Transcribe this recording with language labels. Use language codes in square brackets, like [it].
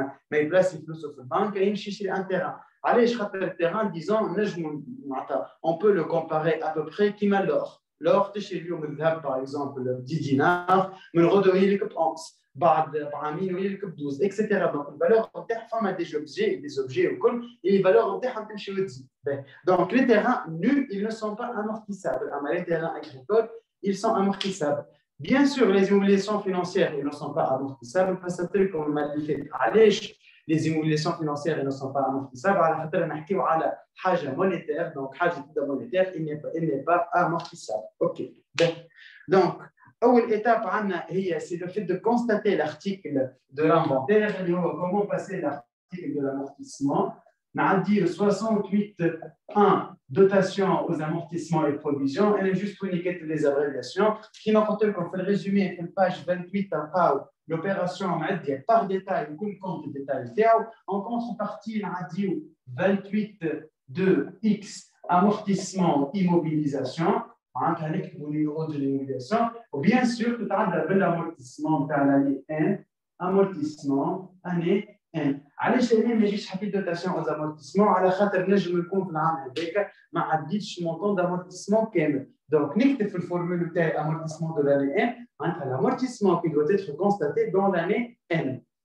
[ar] ما يبلاسي فلوسه في البنك يمشي يشري ان تيران علاش خاطر التيران ديزون نجموا معناتها [fr] on peut le comparer à peu près [ar] كيما l'or تشري اليوم الذهب باغ اكزومبل 10 دينار من غدوه يلك ب 11 بعد بعامين يلك ب 12 اكسيتيرا دونك الفالور نتاعها فما دي اوبجي وكل لي فالور نتاعهم تمشي وتزيد دونك لي تيران نو [fr] ils ne sont pas amortissables [ar] اما لي تيران agricoles [fr] ils sont amortissables. Bien sûr, les immobilisations financières, ils ne sont pas amortissables parce que, comme on l'a dit, les immobilisations financières, ils ne sont pas amortissables. Alors, on va parler de حاجة monétaire, donc حاجة monétaire, il n'est pas amortissable. Ok. Donc, première étape, c'est le fait de constater l'article de l'inventaire. Comment passer l'article de l'amortissement? On a dit 68.1 dotation aux amortissements et provisions. Elle est juste pour indiquer toutes les abréviations. Qui n'importe quoi, on fait le résumé, une page 28 à Pau, l'opération par détail, ou le compte de détail. En contrepartie, on a dit 28.2x amortissement immobilisation. Avec le numéro de l'immobilisation. Ou bien sûr, tout à l'heure, l'amortissement de l'année 1, amortissement année 1. [ar] علاش انا ما جيتش حطيت دوتاسيون اوز امورتيسمون على خاطر نجم يكون في العام هذاك ما عديتش مونطون دامورتيسمون كامل دونك نكتب في الفورمول نتاعي امورتيسمون دو لاني 1 معناتها [fr] l'amortissement qui doit être constaté dans l'année N.